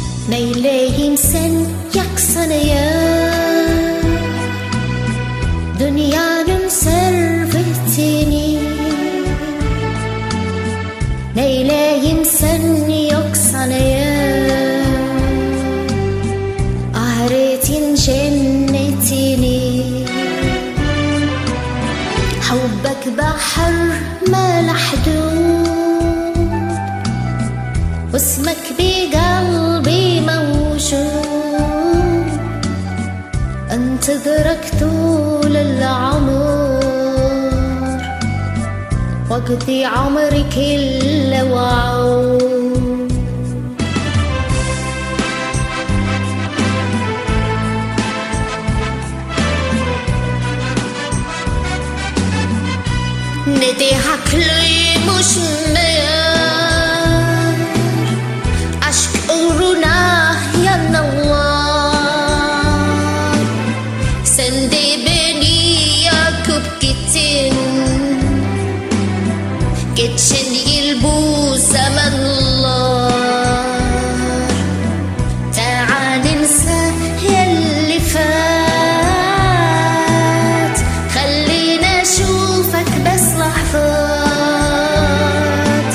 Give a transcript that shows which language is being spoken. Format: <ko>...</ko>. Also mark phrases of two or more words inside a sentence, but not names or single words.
<tr>Neyleyim sen yaksana ya, dünyanın servetini. Neyleyim sen yoksana ya, ahiretin cennetini.</tr> <ar>حبك بحر ما له حدود، واسمك بقلبي موجود. انتظرك طول العمر، واقضي عمري كله وعود.</ar> <tr>Ne de haklıymışım meğer, aşk uğruna yananlar. Sen de beni yakıp gittin, geçen yıl bu zamanlar.</tr> <ar>تعال ننسى ياللي فات، خلينا اشوفك بس لحظات.</ar>